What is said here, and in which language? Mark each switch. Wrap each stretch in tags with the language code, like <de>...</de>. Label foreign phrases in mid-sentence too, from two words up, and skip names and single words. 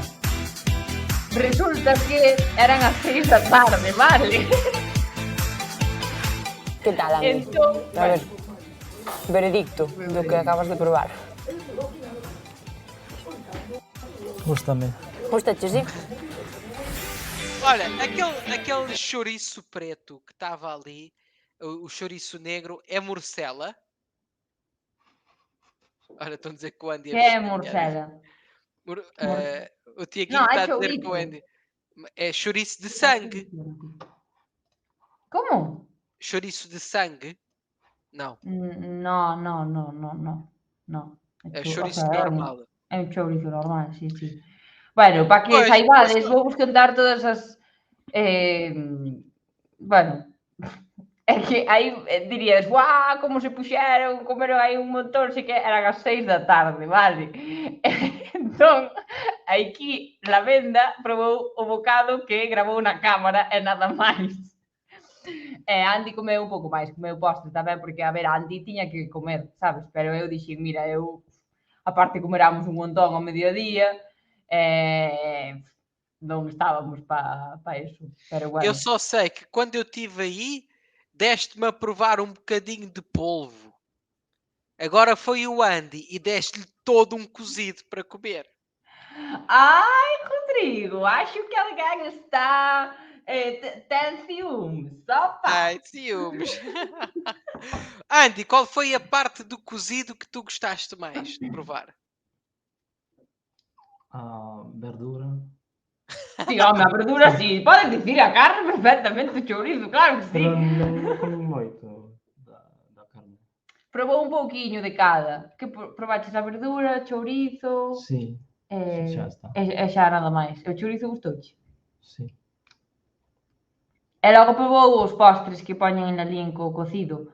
<gl>Resulta que eran as 6 da tarde, vale? Que tal, Andy? Entón, A ver, veredicto do que acabas de probar. Gústame. Gustache, sí?</gl> <pt>Olha, aquele chouriço preto que estava ali, o chouriço negro, é morcela? Olha, estão a dizer que o Andy que é pescadinha. morcela? O Tiaguinho Não, é está a dizer que o chouriço. Andy... É chouriço de sangue. Como? Chouriço de sangue? Não,</pt> <gl>No.</gl> <pt>é O chouriço</pt> <gl>sea,</gl> <pt>normal.</pt> <gl>É un chourizo normal, sí. Bueno, para que Pois, saibades, pois, vou vos contar todas as... bueno, é que aí dirías, guau, como se puxeron, comeron aí un montón, sei que eran as 6 da tarde, vale? Entón, aquí la venda probou o bocado que gravou na cámara e nada máis. E Andy comeu un pouco máis, comeu postre tamén, porque, a ver, Andy tiña que comer, sabes? Pero eu dixen, mira, eu, aparte comeramos un montón ao mediodía, non estábamos pa iso, pero eu bueno.</gl> <pt>só sei que quando eu estive aí, deste-me a provar um bocadinho de polvo. Agora foi o Andy e deste-lhe todo um cozido para comer. Ai, Rodrigo, acho que alguém está... tem ciúmes, opa! Ai, ciúmes. Andy, qual foi a parte do cozido que tu gostaste mais de provar?</pt> <gl>Verdura. Sí, home, a verdura sí, podes dicir a carne perfectamente, o chourizo, claro que sí. Pero non comi moito da carne. Probou un pouquiño de cada. Que probaches a verdura, chourizo, Sí, xa está. e xa nada máis. E o chourizo gustouche? Sí. E logo probou os postres que poñen en Lalín co cocido.</gl>